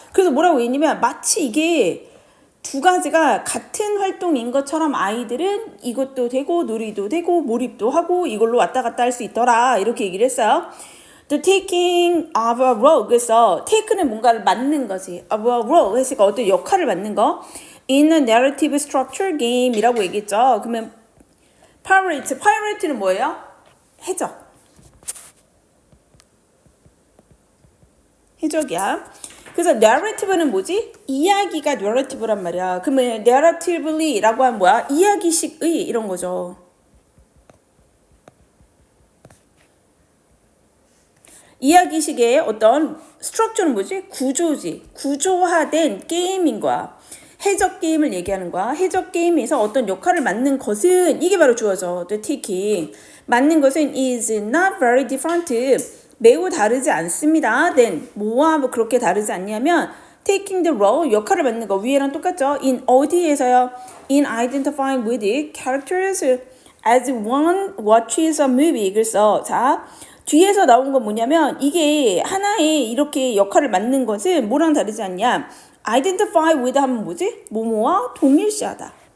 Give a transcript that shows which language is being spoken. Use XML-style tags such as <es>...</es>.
<ko>그래서 뭐라고 했냐면 마치 이게 두 가지가 같은 활동인 것처럼 아이들은 이것도 되고 놀이도 되고 몰입도 하고 이걸로 왔다 갔다 할 수 있더라. 이렇게 얘기를 했어요. The taking of a role. 그래서 take는 뭔가를 맡는 거지.</ko> <en>of a role.</en> <ko>그래서 어떤 역할을 맡는 거.</ko> <en>In a narrative structure game 이라고 얘기했죠.</en> <ko>그러면 pirate는 뭐예요? 해적. 해적이야. 그래서 narrative는 뭐지? 이야기가 narrative란 말이야. 그러면 narratively라고 하면 뭐야? 이야기식의 이런 거죠. 이야기식의 어떤 스트럭처는 뭐지? 구조지. 구조화된 게임인 거야. 해적 게임을 얘기하는 거야. 해적 게임에서 어떤 역할을 맡는 것은 이게 바로 주어져.</ko> <en>The taking. 맡는 것은 is not very different.</en> <ko>매우 다르지 않습니다. then 뭐와 뭐 그렇게 다르지 않냐면 taking the role 역할을 맡는 거 위에랑 똑같죠. in 어디에서요?</ko> <en>in identifying with characters as one watches a movie.</en> <ko>그래서 자 뒤에서 나온 건 뭐냐면 이게 하나의 이렇게 역할을 맡는 것은 뭐랑 다르지 않냐? identify with 하면 뭐지? 뭐뭐와 동일시하다.</ko>